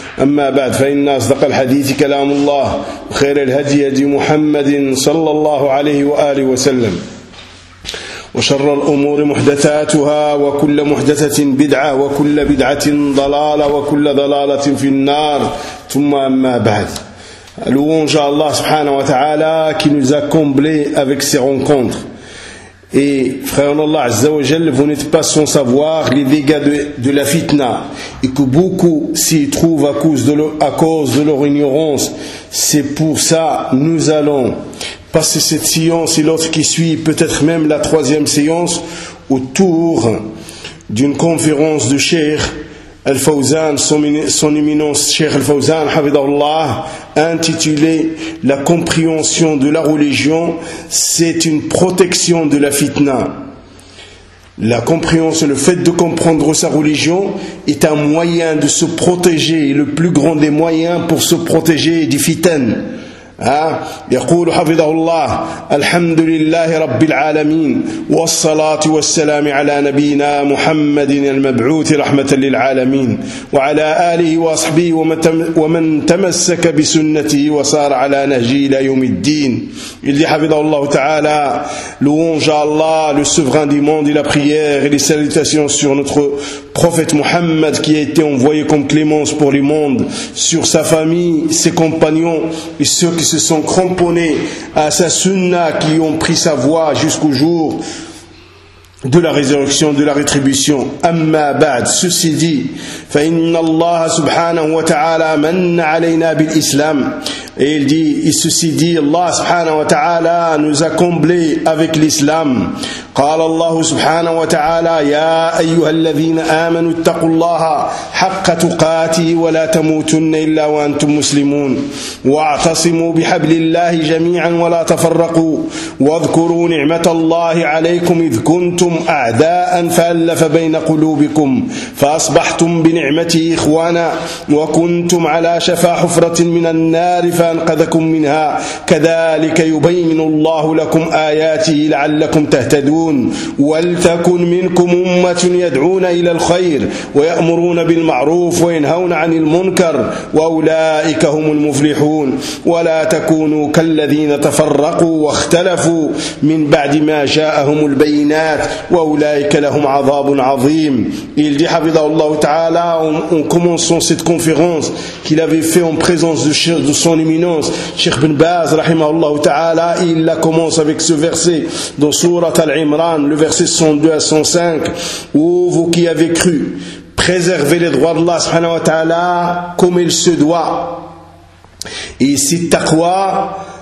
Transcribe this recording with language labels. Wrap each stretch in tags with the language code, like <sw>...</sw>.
<ar>أما بعد، فإن أصدق الحديث كلام الله وخير الهدي هدي محمد صلى الله عليه وآله وسلم، وشر الأمور محدثاتها، وكل محدثة بدعة، وكل بدعة ضلالة، وكل ضلالة في النار. ثم أما بعد،</ar> <fr>louons à Allah subhanahu wa ta'ala qui nous a comblés avec ces rencontres. Et frère Allah Azza wa Jal, vous n'êtes pas sans savoir les dégâts de la fitna, et que beaucoup s'y trouvent à cause de leur ignorance. C'est pour ça que nous allons passer cette séance et l'autre qui suit, peut-être même la troisième séance, autour d'une conférence de Cheikh Al-Fawzan, son éminence Cheikh Al-Fawzan, Hafidahullah, intitulé « La compréhension de la religion, c'est une protection de la fitna ». La compréhension, le fait de comprendre sa religion, est un moyen de se protéger, le plus grand des moyens pour se protéger du fitan.</fr> <ar>يقول حفظه الله الحمد لله رب العالمين والصلاة والسلام على نبينا محمد المبعوث رحمة للعالمين وعلى آله وصحبه ومن تمسك بسنته وصار على نهجه إلى يوم الدين.</ar> <fr>Il dit</fr> <ar>حفظه الله تعالى</ar> <fr>louange à Allah le souverain du monde et la prière et les salutations sur notre prophète Muhammad qui a été envoyé comme clémence pour le monde, sur sa famille, ses compagnons et ceux qui se sont cramponnés à sa sunna, qui ont pris sa voie jusqu'au jour de la résurrection, de la rétribution.</fr> <ar>Amma ba'd,</ar> <fr>ceci dit,</fr> <ar>fa inna Allah subhanahu wa ta'ala manna alayna bil islam.</ar> <fr>Et il dit, et ceci dit, Allah subhanahu wa ta'ala nous a comblés avec l'islam.</fr> <ar>قال الله سبحانه وتعالى يا أيها الذين آمنوا اتقوا الله حق تقاته ولا تموتن إلا وأنتم مسلمون واعتصموا بحبل الله جميعا ولا تفرقوا واذكروا نعمة الله عليكم إذ كنتم أعداء فألف بين قلوبكم فأصبحتم بنعمته إخوانا وكنتم على شفا حفرة من النار فأنقذكم منها كذلك يبين الله لكم آياته لعلكم تهتدون ولتكن منكم أمة يدعون إلى الخير ويأمرون بالمعروف وينهون عن المنكر وأولئك هم المفلحون ولا تكونوا كالذين تفرقوا واختلفوا من بعد ما جاءهم البينات وأولئك لهم عذاب عظيم.</ar> <fr>Il dit</fr> <ar>حفظه الله تعالى,</ar> <fr>en commençant cette conférence qu'il avait fait en présence de son éminence Cheikh Ibn Baz</fr> <ar>رحمه الله تعالى,</ar> <fr>il commence avec ce verset dans sourate Al-Imran, le verset 102 à 105, « Ô vous qui avez cru, préservez les droits d'Allah subhanahu wa ta'ala comme il se doit. » Et ici, taqwa,</fr>